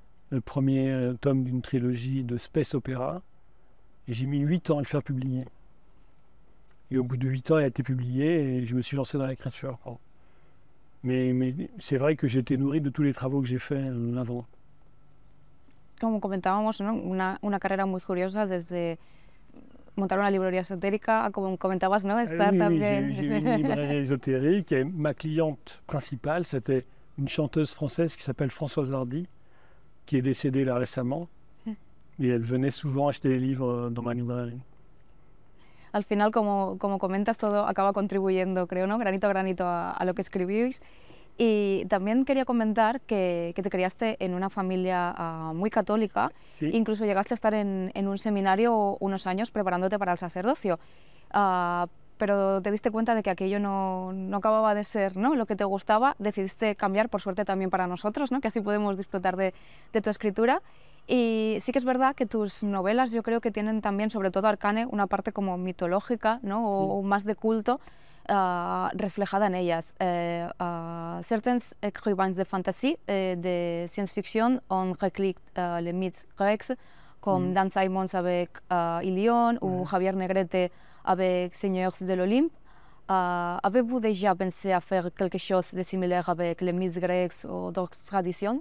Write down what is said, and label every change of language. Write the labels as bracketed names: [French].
[French] Le premier tome d'une trilogie de space opéra. Et j'ai mis 8 ans à le faire publier. Et au bout de 8 ans, il a été publié et je me suis lancé dans l'écriture. Mais c'est vrai que j'ai été nourri de tous les travaux que j'ai faits avant. [Spanish] Como comentábamos, ¿no? Una carrera muy curiosa desde montar una librería esotérica, como comentabas, ¿no? Estar [French] Oui, [Spanish] también... [French] j'ai eu une librairie ésotérique et ma cliente principale, c'était une chanteuse française qui s'appelle Françoise Hardy, qui est décédée là récemment. Et elle venait souvent acheter des livres dans ma librairie. [Spanish] Al final, como comentas, todo acaba contribuyendo, creo, ¿no? Granito a granito a lo que escribís. Y también quería comentar que te criaste en una familia muy católica. Sí. Incluso llegaste a estar en un seminario unos años preparándote para el sacerdocio. Pero te diste cuenta de que aquello no acababa de ser, ¿no?, lo que te gustaba. Decidiste cambiar, por suerte también para nosotros, ¿no?, que así podemos disfrutar de tu escritura. Y sí que es verdad que tus novelas, yo creo que tienen también, sobre todo Arcane, una parte como mitológica, ¿no?, o más de culto reflejada en ellas. [French] Certains écrivains de fantasy, de science-fiction, ont recliqué les mythes grecs, comme Dan Simons avec Ilion ou Javier Negrete avec Seigneurs de l'Olympe. Avez-vous déjà pensé à faire quelque chose de similaire avec les mythes grecs ou d'autres traditions?